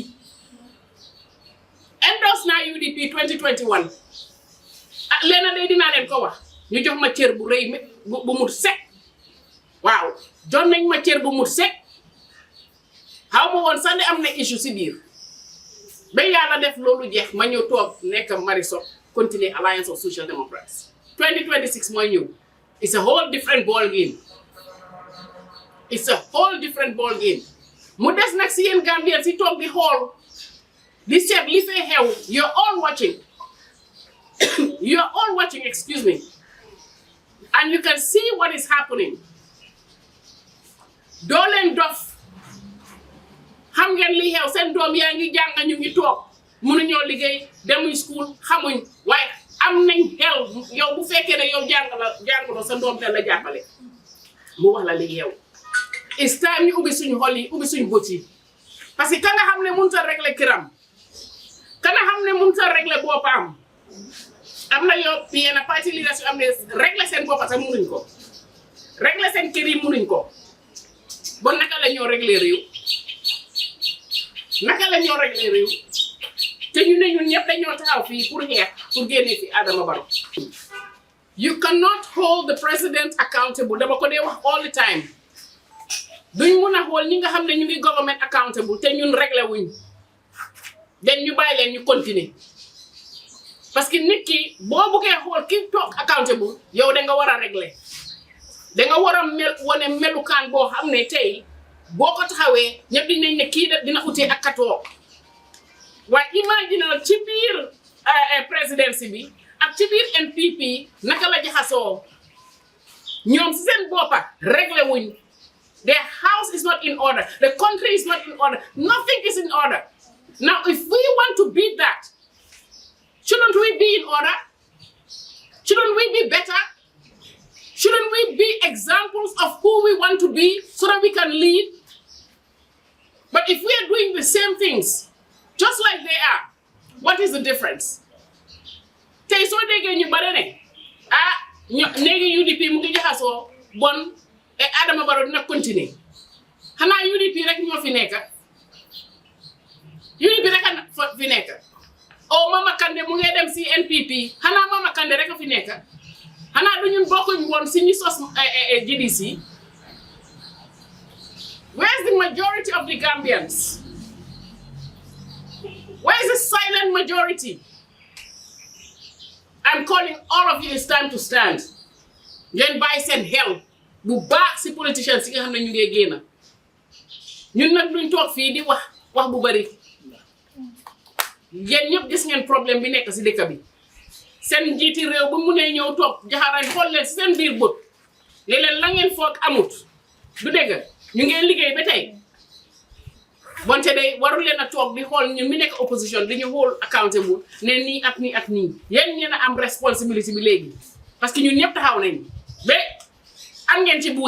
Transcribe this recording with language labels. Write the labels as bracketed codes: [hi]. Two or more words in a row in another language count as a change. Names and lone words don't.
[wo] 2021 ah leena day dinaa leen ko wax ñu jox ma cër bu rëy bu mut sek waaw jox nañ ma cër bu mut sek xaw ma woon sax ne am na issue si biir ba yàlla def loolu jeex ma ñëw toog nekk Marie Sock continuer Alliance of Social Democrats 2026 mooy ñëw [en] it's a whole different ball game it's a whole different ball game [wo] mu des nag si yéen Gambien si toog di xool di seet li fee xew [en] you're all watching excuse me and you can see what is happening [wo] doo leen dof xam ngeen li xew seen doom yaa ngi jàng ñu ngi toog mënuñoo liggéey demuñ school xamuñ waaye am nañ xel yow bu fekkee ne yow jàngaloo sa doom la jàppale mu wax la li xew [en] it's time [wo] ñu ubbi suñu xol yi ubbi suñu bët yi [fr] parce que [wo] ka nga xam ne mënut a régler këram ka nga xam ne mënut a régler boppam am na yow yenn parti leaders yu am ne régler seen bopp sax mënuñ ko régler seen kër yi mënuñ ko bon naka la ñoo régler réew naka la ñoo régler réew te ñu ne ñun ñëpp dañoo taxaw fii pour xeex pour génne fi Adama Barrow [en] you cannot hold the president accountable [wo] dama ko dee wax [en] all the time [wo] duñ mun a xool ñi nga xam ne ñu ngi [en] government accountable [wo] te ñun régler wuñ den ñu bàyyi leen ñu continuer [fr] parce que [wo] nit ki boo buggee xool ki toog accountable yow da nga war a régler da nga war a wane melukaan boo xam ne tey boo ko taxawee ñëpp dinañ ne kii dina utee ak katoo waaye imagine ci biir présidence bi ak ci biir NPP naka la jaxasoo ñoom si seen boppa régler wuñ [en] the house is not in order the country is not in order nothing is in order now if we want to beat that shouldn't we be in order shouldn't we be better shouldn't we be examples of who we want to be so that we can lead but if we are doing the same things just like they are what is the difference [wo] tey soo déggee ñu bare ne néegi UDP mu ngi jaxasoo bon et Adama Barrow dina continuer xanaa UDP rek ñoo fi nekk UDP rek a fi nekk o Mama Kandeh mu ngi dem si NPP xanaa Mama Kandeh rek a fi nekk xanaa du ñun bokkuñ woon si ñu sos GDC [en] where's the majority of the Gambians where's the silent majority I'm calling all of you it's time to stand [wo] ngeen bàyyi seen xel bu baax si politicians yi nga xam ne ñu ngi génn ñun nag duñ toog fii di wax bu bari yéen ñëpp gis ngeen problème bi nekk si dëkk bi seen njiiti réew bu mu nee ñëw toog jaxaraay xool leen si seen biir bët léeg-léeg la ngeen foog amut du dégg ñu ngeen liggéey ba tey bonte day warul leen a toog di xool ñun mi nekk opposition di ñu xool accountable ne nii ak nii ak nii yéen ñeen a am responsibility bi léegi [fr] parce que [wo] ñun ñëpp taxaw nañ ba am ngeen ci